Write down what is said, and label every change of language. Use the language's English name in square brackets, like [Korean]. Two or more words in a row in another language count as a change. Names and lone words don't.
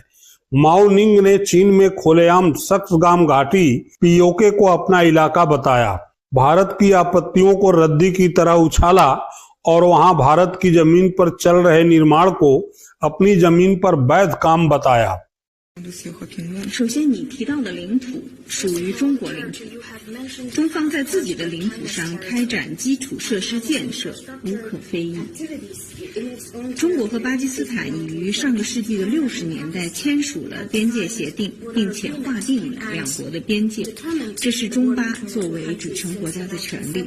[Hindi] माओ निंग ने चीन में खुलेआम सक्सगाम घाटी पीओके को अपना इलाका बताया, भारत की आपत्तियों को रद्दी की तरह उछाला और वहां भारत की जमीन पर चल रहे निर्माण को अपनी जमीन पर वैध काम बताया। [Chinese] 首先，你提到的领土属于中国领土，中方在自己的领土上开展基础设施建设无可非议。中国和巴基斯坦已于上个世纪的60年代签署了边界协定，并且划定了两国的边界，这是中巴作为主权国家的权利。